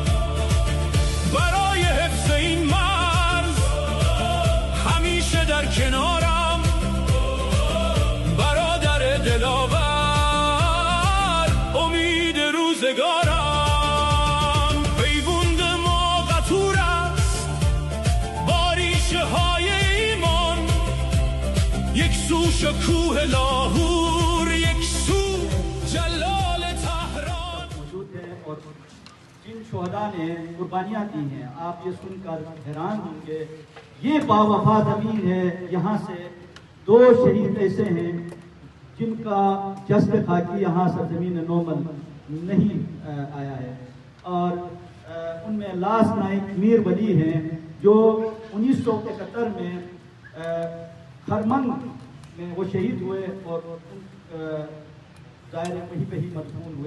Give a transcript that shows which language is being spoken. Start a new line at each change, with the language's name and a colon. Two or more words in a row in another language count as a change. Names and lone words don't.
Persian: برای حفظ این مرز همیشه در کنارم، برادر دلاور امید روزگارم. پیوند ما قطور است با ریشه های ایمان، یک سو شکوه لاهور، یک سو جلال تهران.
Urdu: موجود ہیں اور جن شہداء نے قربانیاں دی ہیں آپ یہ سن کر حیران ہوں گے. یہ باوفا زمین ہے. یہاں سے 2 شہید ایسے ہیں جن کا جسد خاکی یہاں سرزمین نومل نہیں آیا ہے، اور ان میں لاس نائک میر ولی ہیں جو 1971 میں خرمنگ میں وہ شہید ہوئے اور ظاہر وہیں پہ ہی مدفون ہوئے.